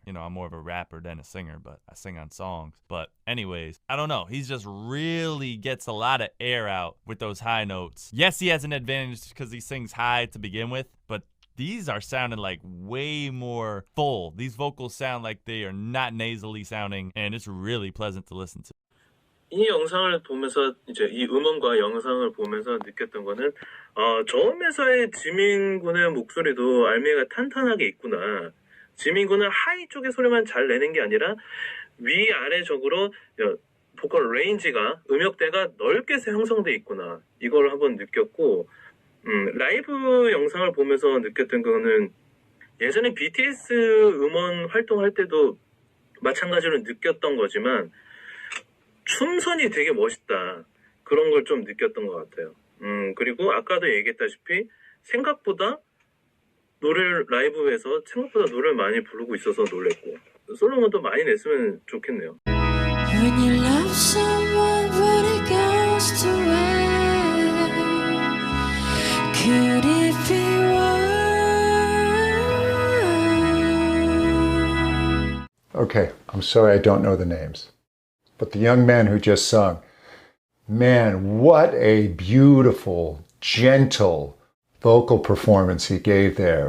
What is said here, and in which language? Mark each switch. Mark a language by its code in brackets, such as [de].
[en] You know, I'm more of a rapper than a singer, but I sing on songs. But anyways, I don't know. He's just really gets a lot of air out with those high notes. Yes, he has an advantage because he sings high to begin with, but these are sounding like way more full. These vocals sound like they are not nasally sounding, and it's really pleasant to listen to. [ko] 이 영상을 보면서 이제 이 음원과 영상을 보면서 느꼈던 거는 저음에서의 지민 군의 목소리도 알미가 탄탄하게 있구나. 지민 군은 하이 쪽의 소리만 잘 내는 게 아니라 위아래적으로 보컬 레인지가 음역대가 넓게 형성돼 있구나. 이걸 한번 느꼈고 라이브 영상을 보면서 느꼈던 거는 예전에 BTS 음원 활동할 때도 마찬가지로 느꼈던 거지만 춤선이 되게 멋있다. 그런 걸 좀 느꼈던 것 같아요. 그리고 아까도 얘기했다시피 생각보다 노래를 라이브에서 생각보다 노래를 많이 부르고 있어서 놀랬고 솔로몬도 많이 냈으면 좋겠네요. [en] When you love someone but it goes to waste, could it be worse? Okay, I'm sorry I don't know the names. But the young man who just sung, man, what a beautiful, gentle vocal performance he gave there.